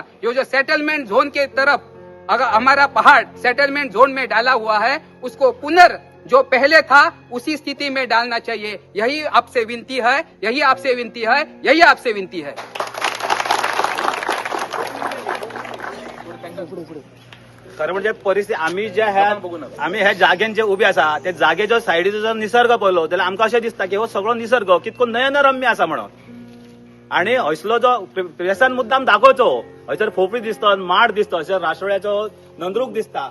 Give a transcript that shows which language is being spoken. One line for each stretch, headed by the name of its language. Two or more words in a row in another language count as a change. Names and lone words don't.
Hindi: जो
English: settlement zone
Hindi: के तरफ अगर हमारा पहाड़
English: settlement zone
Hindi: में डाला हुआ है उसको जो पहले था उसी स्थिति में डालना चाहिए. यही आपसे विनती है, यही आपसे विनती है, यही आपसे विनती है.
Konkani: खरं म्हणजे परिस्थिती आम्ही ह्या जाग्यान जे उभे आसा त्या जागेच्या सायडीचो जर निसर्ग पळयलो जाल्यार आमकां अशें दिसता की हो सगळो निसर्ग कितको नयनरम्य आसा म्हणून. आणि हयसलो जो प्रेसान मुद्दाम दाखोवचो, हयसर फोफी दिसता, माड दिसता, हयसर रासोळ्याचो नंदरूक दिसता.